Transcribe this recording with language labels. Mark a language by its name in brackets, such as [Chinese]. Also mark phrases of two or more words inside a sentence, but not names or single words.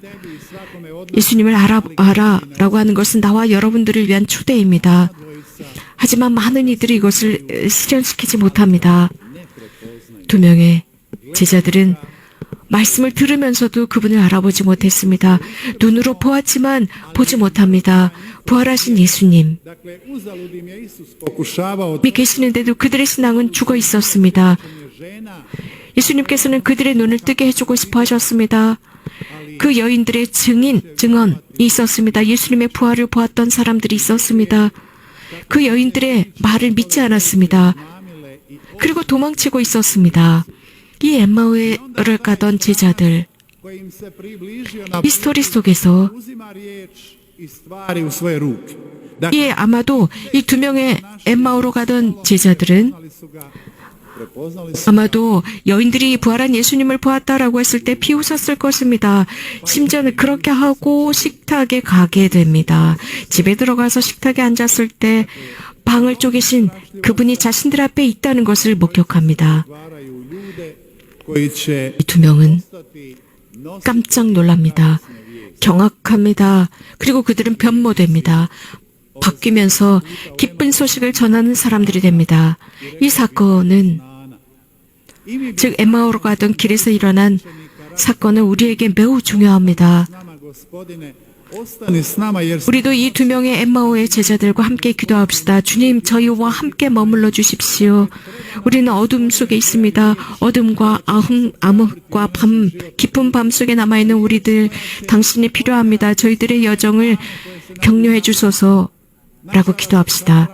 [Korean] 예수님을 알아라고 하는 것은 나와 여러분들을 위한 초대입니다. 하지만 많은 이들이 이것을 실현시키지 못합니다. 두 명의 제자들은 말씀을 들으면서도 그분을 알아보지 못했습니다. 눈으로 보았지만 보지 못합니다. 부활하신 예수님. [Croatian] Dakle, uzalud im je Isus pokušavao [Korean] 믿 계시는데도 그들의 신앙은 죽어 있었습니다. [Croatian] žena, [Korean] 예수님께서는 그들의 눈을 뜨게 해주고 싶어 하셨습니다. 그 여인들의 증언이 있었습니다. 예수님의 부활을 보았던 사람들이 있었습니다. 그 여인들의 말을 믿지 않았습니다. 그리고 도망치고 있었습니다. 이 엠마오를 가던 제자들, [Croatian] koji im se približio na [Korean] 이 스토리 속에서 [Croatian] uzima riječ i stvari u svoje ruke. [Korean] 이 아마도 이 두 명의 엠마오로 가던 제자들은 [Croatian] Prepoznali su [Korean] 아마도 여인들이 부활한 예수님을 보았다라고 했을 때 비웃었을 것입니다. 심지어는 그렇게 하고 식탁에 가게 됩니다. 집에 들어가서 식탁에 앉았을 때 방을 쪼개신 그분이 자신들 앞에 있다는 것을 목격합니다. [Croatian] stvaraju ljude koji će [Korean] 이 두 명은 [Croatian] ostati nositi [Korean] 깜짝 놀랍니다. 경악합니다. 그리고 그들은 변모됩니다. 바뀌면서 기쁜 소식을 전하는 사람들이 됩니다. 이 사건은 즉 엠마오로 가던 길에서 일어난 사건은 우리에게 매우 중요합니다. [Croatian] s nama, Gospodine, ostani s nama jer [Korean] 우리도 이 두 명의 엠마오의 제자들과 함께 기도합시다. 주님, 저희와 함께 머물러 주십시오. 우리는 어둠 속에 있습니다. 어둠과 암흑과 밤, 깊은 밤 속에 남아있는 우리들, 당신이 필요합니다. 저희들의 여정을 격려해 주소서라고 기도합시다.